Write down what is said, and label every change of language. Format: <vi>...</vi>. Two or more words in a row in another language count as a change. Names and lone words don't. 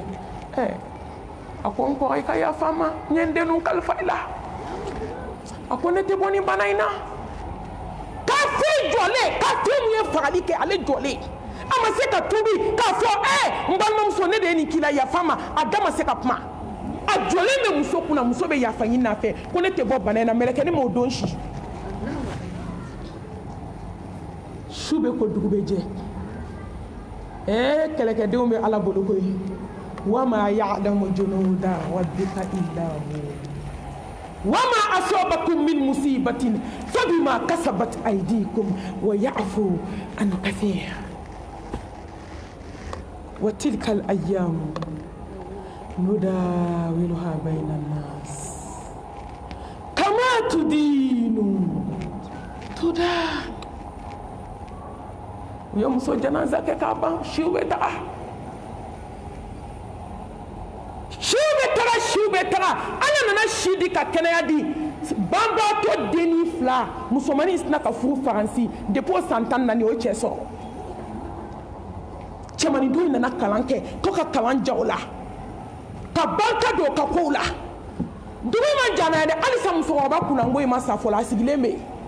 <bm>a ko n kɔrɔ i ka yafa n ma n ye n denninw kalifa i la a ko ne tɛ bɔ ni bana in na k'a foyi ale jɔlen ka to min ye fagali kɛ ale jɔlen a ma se ka tubi k'a fɔ n balimamuso ne de ye nin k'i la yafa ma a da ma se ka kuma a jɔlen bɛ muso kunna muso bɛ yafa ɲini a fɛ ko ne tɛ bɔ bana in na mɛlɛkɛni m'o don si su bɛ ko dugu bɛ jɛ kɛlɛkɛdenw bɛ ala bolo koyi</bm> <ar>وما يعلم جنود ربك إلا هو وما أصابكم من مصيبة فبما كسبت أيديكم ويعفو عن كثير وتلك الأيام نداولها بين الناس كما تدين تدان</ar> <bm>u ye muso janaza kɛ k'a ban siw bɛ taga siw bɛ taga ala nana si di ka kɛnɛya di banbaatɔ denni 2 musomanin sina ka furu faransi depuis o san 14 o cɛ sɔrɔ cɛmanin dɔ in nana kalan kɛ ko ka kalan ja o la ka barika don ka kow la dugu ma jana dɛ halisa musokɔrɔba kunnango in ma sa fɔlɔ a sigilen bɛ</bm>